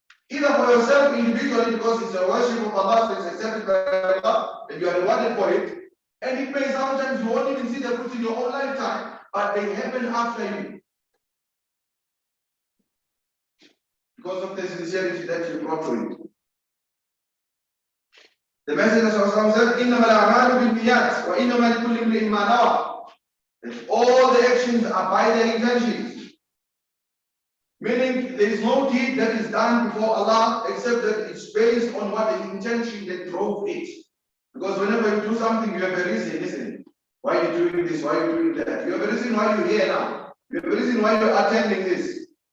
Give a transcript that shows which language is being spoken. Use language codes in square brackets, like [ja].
[en] Either for yourself individually, because it's a worship of Allah, so it's accepted by Allah, and you are rewarded for it. And it may sometimes you won't even see the fruits in your own lifetime, but they happen after you. Because of the sincerity that you brought to it. The Messenger said, [ar] إِنَّمَا الْأَعْمَالُ بِالنِّيَّاتِ وَإِنَّمَا لِكُلِّ امْرِئٍ مَّا نَوَىٰ. [en] That all the actions are by their intentions. Meaning there is no deed that is done before Allah except that it's based on what the intention that drove it. Because whenever you do something, you have a reason, isn't it? Why are you doing this? Why are you doing that? You have a reason why you're here now. You have a reason why you're attending this.